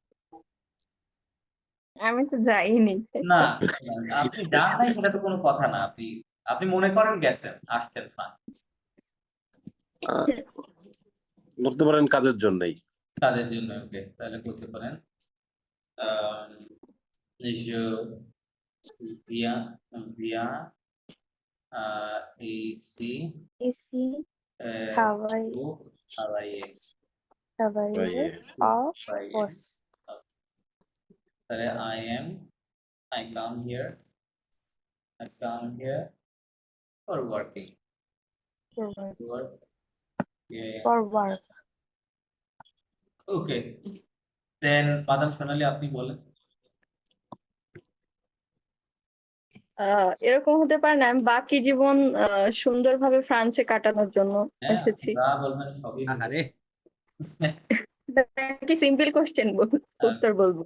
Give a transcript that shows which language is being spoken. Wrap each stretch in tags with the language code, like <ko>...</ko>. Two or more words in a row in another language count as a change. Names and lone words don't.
<bn>আমি তো যাইনি। না আপনি যান নাই সেটা তো কোনো কথা না, আপনি মনে করেন গেছেন, আসছেন ফ্রান্স আহ, বলতে পারেন কাজের জন্যই। কাজের জন্য। ওকে তাহলে বলতে পারেন</bn> <fr>je viens ici Ici pour travailler। travailler</fr> <bn>ভাই,</bn> <en>of course. তাহলে I come here for working. Work. Yeah. For work. Okay. Then Madam Sonali</en> <bn>আপনি বলেন। এরকম হতে পারে না আমি বাকি জীবন সুন্দরভাবে ফ্রান্সে কাটানোর জন্য হ্যাঁ, এসেছি। যা বলবেন সবই বলুন। আরে কি</bn> <en>simple question</en> <bn>উত্তর বলবো।</bn>